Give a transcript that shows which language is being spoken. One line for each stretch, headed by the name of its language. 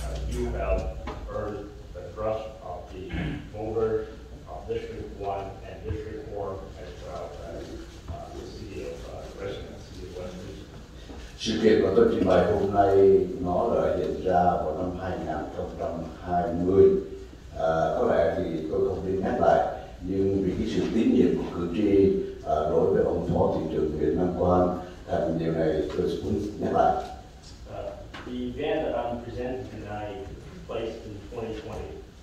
English: You have earned the trust of the voters of District 1 and District 4, as well as the city of residents, city of Westminster.
Vietnamese: Sự kiện mà tôi trình bày hôm nay nó là diễn ra vào năm 2020. Có lẽ thì tôi không nên nhắc lại, nhưng vì cái sự tín nhiệm của cử tri đối với ông Phó Thị trưởng Nguyễn Nam Quang, thành điều này tôi muốn nhắc lại.
English: The event that I'm presenting tonight took place in 2020.